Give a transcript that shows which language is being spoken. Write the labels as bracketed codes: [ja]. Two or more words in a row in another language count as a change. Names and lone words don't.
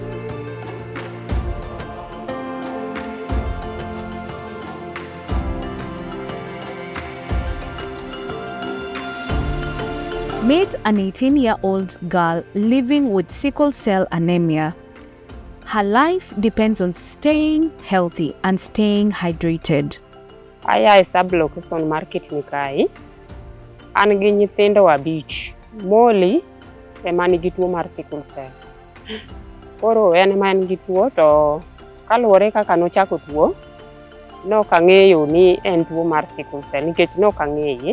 [en] Meet an 18-year-old girl living with sickle cell anemia. Her life depends on staying healthy and staying hydrated. [luo] Aya e [en] sub-location market [luo] ni kae. An gi nyithindo abich. Moli ema nigi tuo mar [en] sickle cell. [luo] Koro en ema nigi tuo to kaluwore kaka nochako tuo, nok ang'eyo ni en tuo mar [en] sickle cell [luo] nikech nok ang'eye.